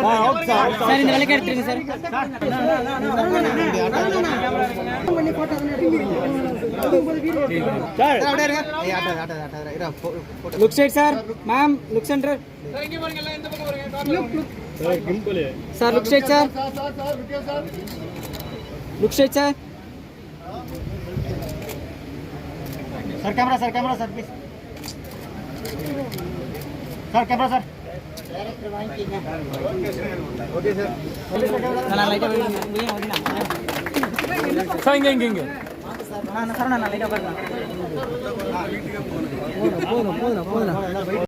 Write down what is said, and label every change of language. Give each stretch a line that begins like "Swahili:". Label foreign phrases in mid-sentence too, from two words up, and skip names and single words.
Tamil: சார் இந்த விலைக்கு எடுத்துருங்க
English: sir look side sir ma'am look center sir look side sir look side sir camera sir please sir camera sir director wanging okay sir
Tamil: நான் லைட்டா சார் இங்க நான் லைட்டா பாருங்க போதும்